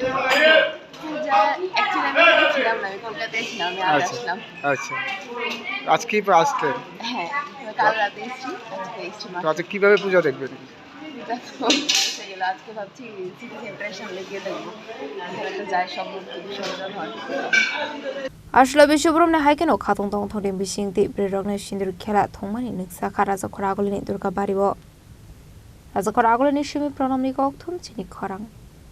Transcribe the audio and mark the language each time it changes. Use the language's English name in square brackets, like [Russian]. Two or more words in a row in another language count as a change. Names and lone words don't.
[Bangla] পূজা অ্যাকচুয়ালি আমি ছিলাম না আমি কলকাতায় ছিলাম আমি আজ আসলাম আচ্ছা আজকেই আসলেন হ্যাঁ কাল রাতে এসেছি আজকে এসেছি তো আজকে কিভাবে পূজা দেখবেন আজকে ভাবছি সিটি সেন্টারের সামনে গিয়ে দেখবো এখানে যায় সব মূর্তি বিসর্জন হয় [Kok Borok] Ashlo Bishobromne haikeno khatong tongthoni bising ti brirokne [Bangla] সিঁদুর খেলা [Kok Borok] thongmani Nukhjakha Rajakhor Agulini Durgabario Rajakhor Agulini Shimi pranamni kokthum Chini Khorang